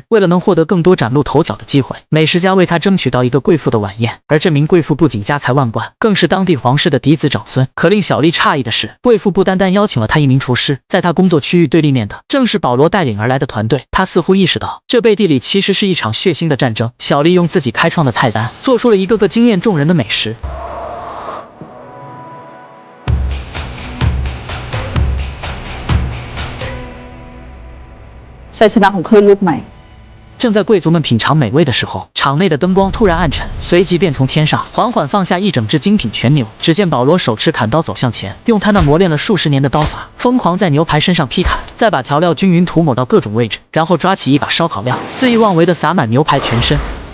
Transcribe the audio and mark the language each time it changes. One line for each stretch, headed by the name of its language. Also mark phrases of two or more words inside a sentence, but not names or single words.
Chinese: 为了能获得更多崭露头角的机会，美食家为她争取到一个贵妇的晚宴，而这名贵妇不仅家财万贯，更是当地皇室的嫡子长孙。可令小丽诧异的是，贵妇不单单邀请了她一名厨师，在她工作区域对立面的正是保罗带领而来的团队。她似乎意識到，这背地里其实是一场血腥的战争。小丽用自己开创的菜单，做出了一个个惊艳众人的美食。
Thai: ชัยชนะของคลื่นลูกใหม่
Chinese: 正在贵族们品尝美味的时候，场内的灯光突然暗沉，随即便从天上缓缓放下一整只精品全牛。只见保罗手持砍刀走向前，用他那磨练了数十年的刀法，疯狂在牛排身上劈砍，再把调料均匀涂抹到各种位置，然后抓起一把烧烤料，肆意妄为地洒满牛排全身。